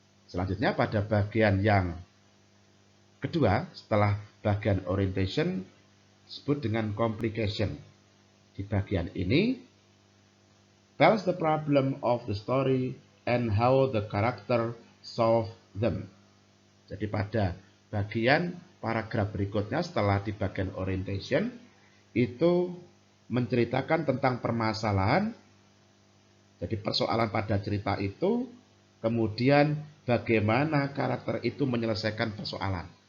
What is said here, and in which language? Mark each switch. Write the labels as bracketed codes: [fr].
[id] Selanjutnya pada bagian yang kedua, setelah bagian orientation, disebut dengan complication. Di bagian ini, [en] tells the problem of the story and how the character solve them. [id] Jadi pada bagian paragraf berikutnya setelah di bagian orientation, itu menceritakan tentang permasalahan, jadi persoalan pada cerita itu, kemudian bagaimana karakter itu menyelesaikan persoalan.